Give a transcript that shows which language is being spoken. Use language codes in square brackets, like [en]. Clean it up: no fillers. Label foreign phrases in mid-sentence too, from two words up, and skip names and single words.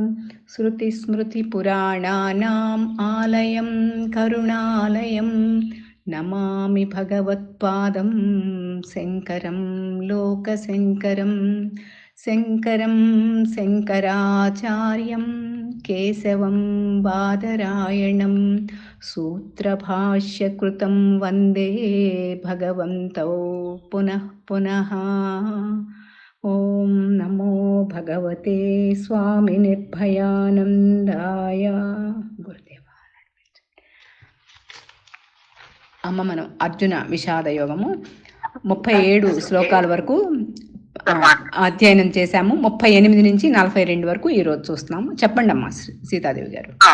[sa] श्रुतिस्मृतिपुराणानाम् आलयं करुणालयं नमामि भगवत्पादं शङ्करं लोकशङ्करं शङ्करं शङ्कराचार्यं केशवं बादरायणं सूत्रभाष्यकृतं वन्दे भगवन्तौ पुनः पुनः। ॐ नमो भगवते स्वामी निर्भयानन्दाय। [te] గురుదేవా అమ్మ మనం అర్జున విషాద యోగము 37 శ్లోకాల వరకు అధ్యయనం చేశాము. 38 నుంచి 42 వరకు ఈ రోజు చూస్తున్నాము. చెప్పండి అమ్మా సీతాదేవి గారు.